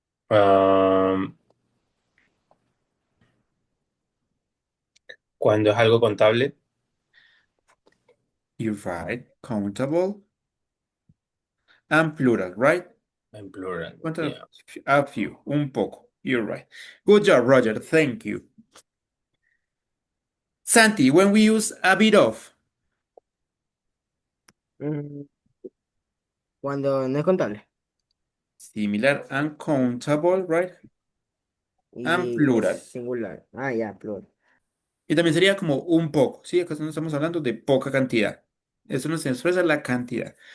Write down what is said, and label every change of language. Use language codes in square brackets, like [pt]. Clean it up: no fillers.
[es] Um, cuando es algo contable, [en] you're right, countable and plural, right? [es] en plural. [en] Countable, Yeah. a few, [es] un poco. [en] You're right. Good job, Roger. Thank you. Santi, when we use a bit of, [es] Mm, Cuando no es contable. [en] similar and countable, right? And [es] Y [en] plural. [es] singular. Ah, ya, plural. Y también sería como un poco, ¿sí? Acá no estamos hablando de poca cantidad. Eso nos expresa la cantidad.